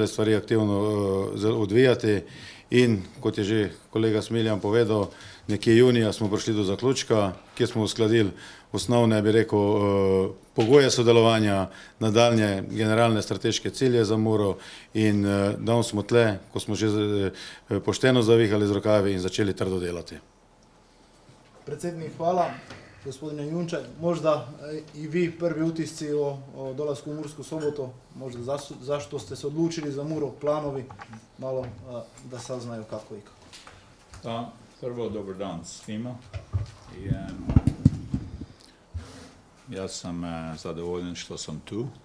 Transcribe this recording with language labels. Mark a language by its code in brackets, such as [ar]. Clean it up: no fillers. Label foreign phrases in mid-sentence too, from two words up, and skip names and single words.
[sl] stvari aktivno odvijati, in kot je že kolega Smiljan povedal, nekje junija smo prišli do zaključka, kjer smo uskladili osnovne, bi rekel, pogoje sodelovanja, nadaljnje generalne strateške cilje za Muro, in danes smo tle, ko smo že pošteno zavihali z rokavi in začeli trdo delati. Predsednik, hvala. [hr] Gospodine Junčaj, možda i vi prvi utisci o dolasku u Mursku Sobotu, možda zašto ste se odlučili za Muro, planovi, malo da saznaju kako i kako. Da, prvo dobar dan svima. Ja sam zadovoljan što sam tu.